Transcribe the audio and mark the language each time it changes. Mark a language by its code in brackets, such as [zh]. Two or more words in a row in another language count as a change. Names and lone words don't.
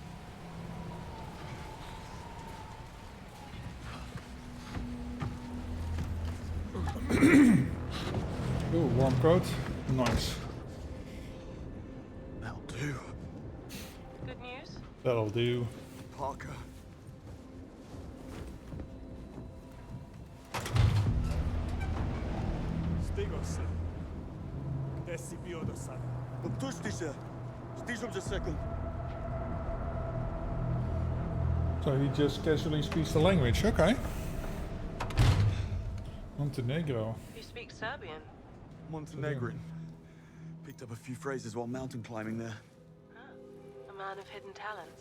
[en] Ooh, warm coat. Nice. That'll do. Good news? That'll do. Parker. [sr] Stigo se. Gde si bio do sada? Pusti se. Stižem za sekund. [en] So he just casually speaks the language. Okay. Montenegro. You speak Serbian? Montenegrin. Picked up a few phrases while mountain climbing there. A man of hidden talents.